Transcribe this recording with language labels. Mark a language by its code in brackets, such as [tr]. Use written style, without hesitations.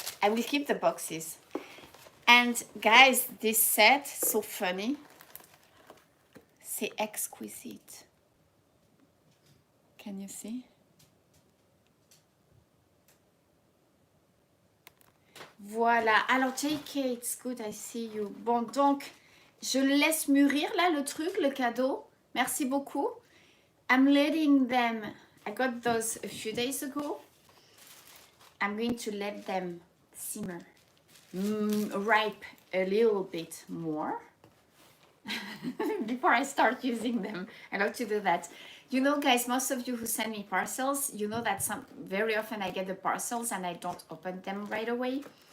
[en] I will keep the boxes. And guys, this set, so funny. C'est exquisite. Can you see? [fr] Voilà. Alors, JK, it's good, I see you. Bon, donc, je le laisse mûrir, là, le truc, le cadeau. Merci beaucoup. [en] I'm letting them... I got those a few days ago. I'm going to let them simmer. Ripe a little bit more. Before I start using them. I love to do that. You know, guys, most of you who send me parcels, you know that very often I get the parcels and I don't open them right away.